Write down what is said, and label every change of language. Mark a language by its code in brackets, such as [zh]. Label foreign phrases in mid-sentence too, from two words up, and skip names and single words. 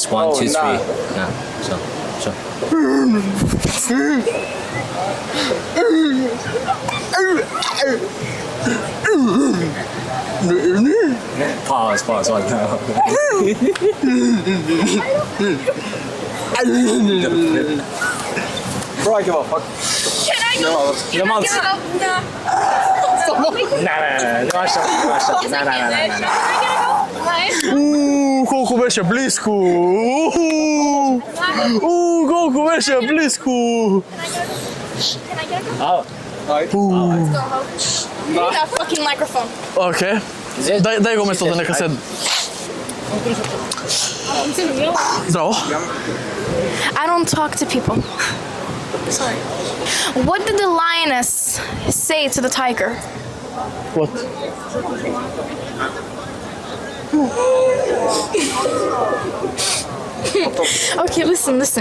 [en] 1, 2, 3. No. So. Pause. Bro, I give a fuck. Can I go? [mk] Колку беше близко. Колку беше близко. [en] Fucking microphone. [mk] Окей. Дај го местото, нека седне. Здраво. [en] I don't talk to people. Sorry. What did the lioness say to the tiger? What? Okay, listen.